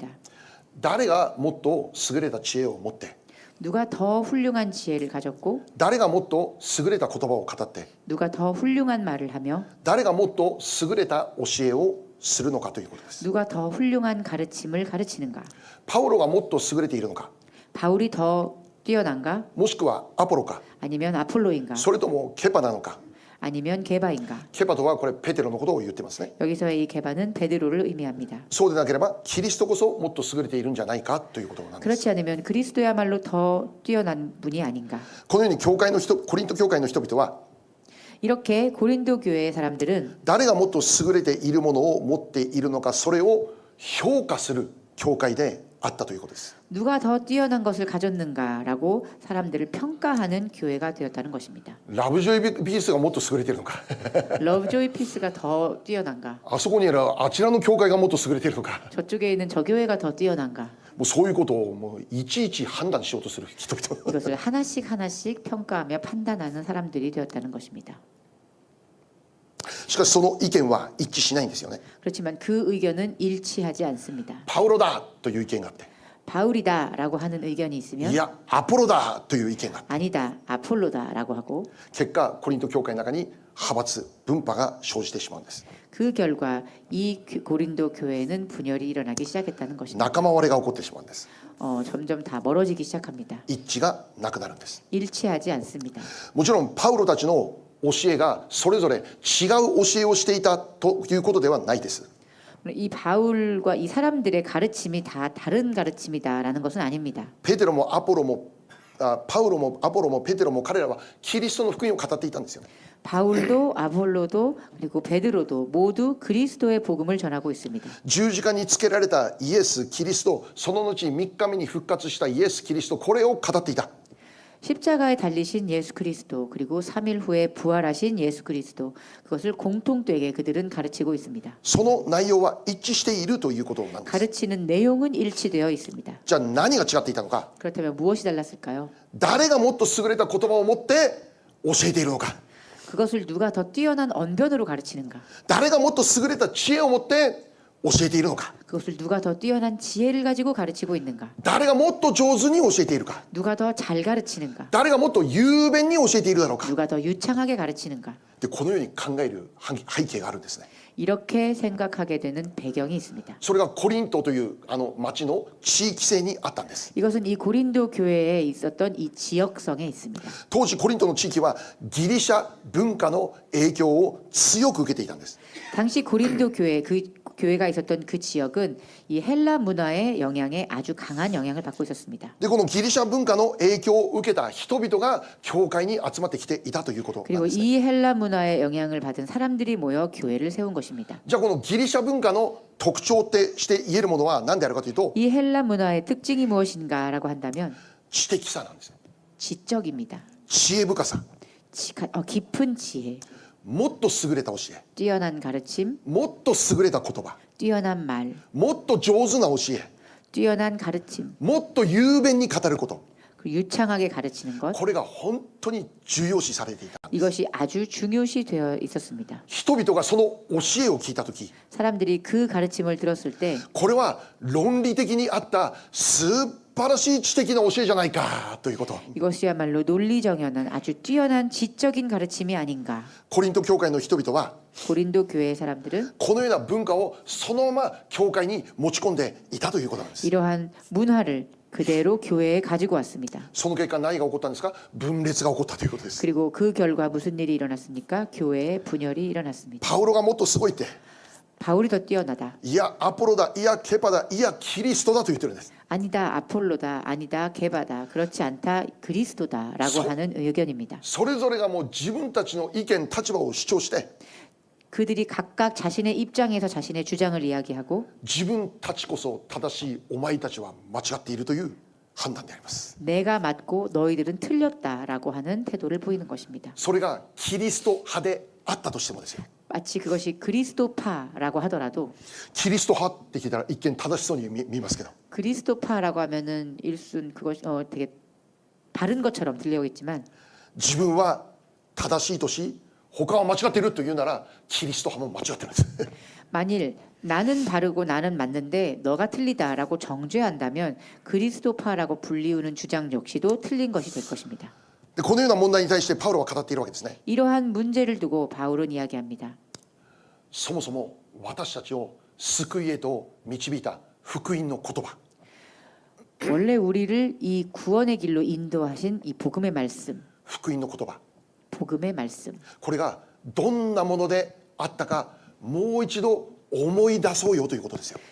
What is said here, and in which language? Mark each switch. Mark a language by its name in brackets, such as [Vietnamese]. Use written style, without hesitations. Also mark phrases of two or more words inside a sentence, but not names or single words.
[Japanese] 誰がもっと優れた知恵を持って、 [Korean] 누가 더 훌륭한 지혜를 가졌고 [Japanese] 誰がもっと優れた言葉を語って、 [Korean] 누가 더 훌륭한 말을 하며 [Japanese] 誰がもっと優れた教えをするのかということです。 [Korean] 누가 더 훌륭한 가르침을 가르치는가? [Japanese] パウロがもっと優れているのか、 [Korean] 바울이 더 뛰어난가? [Japanese] もしくはアポロか、 [Korean] 아니면 아폴로인가? [Japanese] それともケパなのか、 [Korean] 아니면 게바인가? [Japanese] ケバとはこれペテロのことを言ってますね。 [Korean] 여기서의 이 게바는 베드로를 의미합니다. [Japanese] そうでなければキリストこそもっと優れているんじゃないかということなんです。 [Korean] 그렇지 않으면 그리스도야말로 더 뛰어난 분이 아닌가? [Japanese] このように教会の人、コリント教会の人々は [Korean] 이렇게 고린도 교회의 사람들은 [Japanese] 誰がもっと優れているものを持っているのか、それを評価する教会であったということです。 [Korean] 누가 더 뛰어난 것을 가졌는가라고 사람들을 평가하는 교회가 되었다는 것입니다. [Japanese] ラブジョイビースがもっと優れているのか、 [Korean] 러브조이 피스가 더 뛰어난가? [Japanese] あそこにいるあちらの教会がもっと優れているのか、 [Korean] 저쪽에 있는 저 교회가 더 뛰어난가? [Japanese] もうそういうことをもういちいち判断しようとする人々。 [Korean] 이것을 하나씩 하나씩 평가하며 판단하는 사람들이 되었다는 것입니다. [Japanese] しかしその意見は一致しないんですよね。 [Korean] 그렇지만 그 의견은 일치하지 않습니다. [Japanese] パウロだという意見があって、 [Korean] 바울이다라고 하는 의견이 있으면 [Japanese] いやアポロだという意見があって、 [Korean] 아니다 아폴로다라고 하고 [Japanese] 結果コリント教会の中に派閥分派が生じてしまうんです。 [Korean] 그 결과 이 고린도 교회에는 분열이 일어나기 시작했다는 것입니다. [Japanese] 仲間割れが起こってしまうんです。 [Korean] 점점 다 멀어지기 시작합니다. [Japanese] 一致がなくなるんです。 [Korean] 일치하지 않습니다. [Japanese] もちろんパウロたちの教えがそれぞれ違う教えをしていたということではないです。 [Korean] 이 바울과 이 사람들의 가르침이 다 다른 가르침이다라는 것은 아닙니다. [Japanese] ペテロもアポロもパウロもアポロもペテロも彼らはキリストの福音を語っていたんですよ。 [Korean] 바울도 아볼로도 그리고 베드로도 모두 그리스도의 복음을 전하고 있습니다. [Japanese] 十字架につけられたイエス・キリスト、その後3日目に復活したイエス・キリスト、これを語っていた。 [Korean] 십자가에 달리신 예수 그리스도 그리고 3일 후에 부활하신 예수 그리스도 그것을 공통되게 그들은 가르치고 있습니다. [Japanese] その内容は一致しているということなんです。 [Korean] 가르치는 내용은 일치되어 있습니다. [Japanese] じゃあ何が違っていたのか。 [Korean] 그렇다면 무엇이 달랐을까요? [Japanese] 誰がもっと優れた言葉を持って教えているのか。 [Korean] 그것을 누가 더 뛰어난 언변으로 가르치는가? [Japanese] 誰がもっと優れた知恵を持って教えているのか。 [Korean] 그것을 누가 더 뛰어난 지혜를 가지고 가르치고 있는가? [Japanese] 誰がもっと上手に教えているか。 [Korean] 누가 더 잘 가르치는가? [Japanese] 誰がもっと雄弁に教えているだろうか。 [Korean] 누가 더 유창하게 가르치는가? [Japanese] でこのように考える背景があるんですね。 [Korean] 이렇게 생각하게 되는 배경이 있습니다. [Japanese] それがコリントという町の地域性にあったんです。 [Korean] 이것은 이 고린도 교회에 있었던 이 지역성에 있습니다. [Japanese] 当時コリントの地域はギリシャ文化の影響を強く受けていたんです。 [Korean] 당시 고린도 교회 그 교회가 있었던 그 지역은 이 헬라 문화의 영향에 아주 강한 영향을 받고 있었습니다. [Japanese] でこのギリシャ文化の影響を受けた人々が教会に集まってきていたということなん [Korean] 그리고 [Japanese] ですね。 [Korean] 이 헬라 문화의 영향을 받은 사람들이 모여 교회를 세운 것입니다. [Japanese] じゃあこのギリシャ文化の特徴ってして言えるものは何であるかというと [Korean] 이 헬라 문화의 특징이 무엇인가라고 한다면 [Japanese] 知的さなんです。 [Korean] 지적입니다. [Japanese] 知恵深さ、 [Korean] 깊은 지혜, [Japanese] もっと優れた教え、 [Korean] 뛰어난 가르침, [Japanese] もっと優れた言葉、 [Korean] 뛰어난 말, [Japanese] もっと上手な教え、 [Korean] 뛰어난 가르침, [Japanese] もっと雄弁に語ること、 [Korean] 그리고 유창하게 가르치는 것 [Japanese] これが本当に重要視されていた。 [Korean] 이것이 아주 중요시 되어 있었습니다. [Japanese] 人々がその教えを聞いたとき、 [Korean] 사람들이 그 가르침을 들었을 때 [Japanese] これは論理的にあった素晴らしい知的な教えじゃないかということ。 [Korean] 이것이야말로 논리정연한 아주 뛰어난 지적인 가르침이 아닌가. [Japanese] コリント教会の人々は [Korean] 고린도 교회의 사람들은 [Japanese] このような文化をそのまま教会に持ち込んでいたということなんです。 [Korean] 이러한 문화를 그대로 교회에 가지고 왔습니다. [Japanese] その結果何が起こったんですか。分裂が起こったということです。 [Korean] 그리고 그 결과 무슨 일이 일어났습니까? 교회에 분열이 일어났습니다. [Japanese] パウロがもっとすごいって、 [Korean] 바울이 더 뛰어나다. [Japanese] いやアポロだ、いやケパだ、いやキリストだと言ってるんです。 [Korean] 아니다 아폴로다. 아니다 게바다. 그렇지 않다 그리스도다라고 하는 의견입니다. [Japanese] それぞれがもう自分たちの意見立場を主張して、 [Korean] 그들이 각각 자신의 입장에서 자신의 주장을 이야기하고 [Japanese] 自分たちこそ正しい、お前たちは間違っているという判断であります。 [Korean] 내가 맞고 너희들은 틀렸다라고 하는 태도를 보이는 것입니다. [Japanese] それがキリスト派であったとしてもですよ。 [Korean] 마치 그것이 그리스도파라고 하더라도 [Japanese] キリスト派って聞いたら一見正しそうに見えますけど、 [Korean] 그리스도파라고 하면은 일순 그것 되게 바른 것처럼 들려오겠지만 [Japanese] 自分は正しいとし他は間違っているというならキリスト派も間違ってるんです。 [Korean] 만일 나는 바르고 나는 맞는데 너가 틀리다라고 정죄한다면 그리스도파라고 불리우는 주장 역시도 틀린 것이 될 것입니다. [Japanese] でこのような問題に対してパウロは語っているわけですね。 [Korean] 이러한 문제를 두고 바울은 이야기합니다. [Japanese] そもそも私たちを救いへと導いた福音の言葉、 [Korean] 원래 우리를 이 구원의 길로 인도하신 이 복음의 말씀, [Japanese] 福音の言葉、 [Korean] 복음의 말씀. [Japanese] これがどんなものであったかもう一度思い出そうよということですよ。